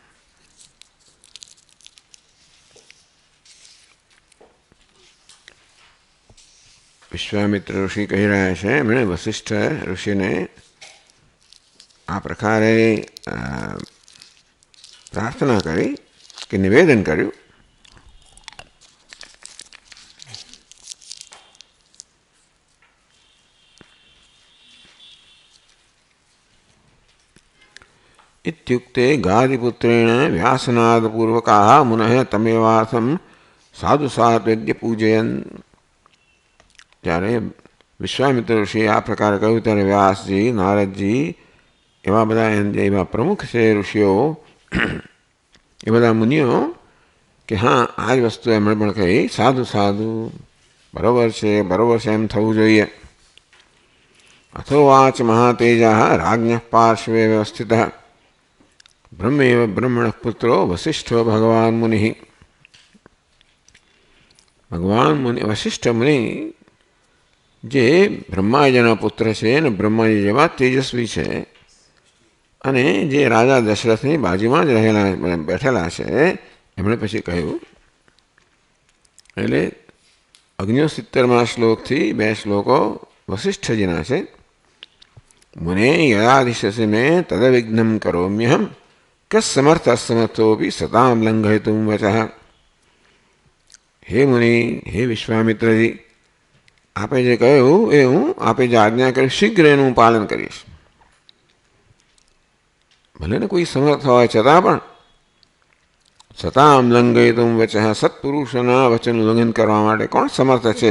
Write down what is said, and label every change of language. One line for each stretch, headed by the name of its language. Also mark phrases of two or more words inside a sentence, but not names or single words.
Gujarati: વિશ્વામિત્ર ઋષિ કહી રહ્યા છે એમણે વસિષ્ઠ ઋષિને આ પ્રકારે પ્રાર્થના કરી કે નિવેદન કર્યું
Sanskrit: इत्युक्ते गादिपुत्रेण व्यासनादपूर्वकाः मुनः तमेवासं साधु सात्वेद्य पूजयन्।
Gujarati: ત્યારે વિશ્વામિત્ર ઋષિએ આ પ્રકારે કહ્યું ત્યારે વ્યાસજી નારદજી એવા બધા એવા પ્રમુખ છે ઋષિઓ એ બધા મુનિઓ કે હા આ જ વસ્તુ એમણે પણ કહી સાધુ સાધુ બરોબર છે એમ થવું જોઈએ।
Sanskrit: અથોવાચ મહાતેજા રાજ્ઞ પાર્શ્વે વ્યવસ્થિતઃ ब्रह्मेव ब्रह्मणः पुत्रो वसिष्ठो भगवान मुनि।
Gujarati: ભગવાન મુનિ વસિષ્ઠ મુનિ જે બ્રહ્માજીના પુત્ર છે ને બ્રહ્માજી જેવા તેજસ્વી છે અને જે રાજા દશરથની બાજુમાં જ બેઠેલા છે એમણે પછી કહ્યું એટલે 69મા શ્લોકથી 2 શ્લોકો વસિષ્ઠજીના છે।
Sanskrit: मुने यदाधिशसि मे तदविघ्नं करोम्यहं कस्समर्थः समर्थोऽपि सतां लङ्घयितुं वचः।
Gujarati: હે મુનિ, હે વિશ્વામિત્રજી, આપે જે કહ્યું એ હું આપે જે આજ્ઞા કરી શીઘ્ર એનું હું પાલન કરીશ. ભલે ને કોઈ સમર્થ હોય છતાં
Sanskrit: લંઘયિતુમ વચઃ,
Gujarati: સત્પુરુષોના વચનનું ઉલ્લંઘન કરવા માટે કોણ સમર્થ છે?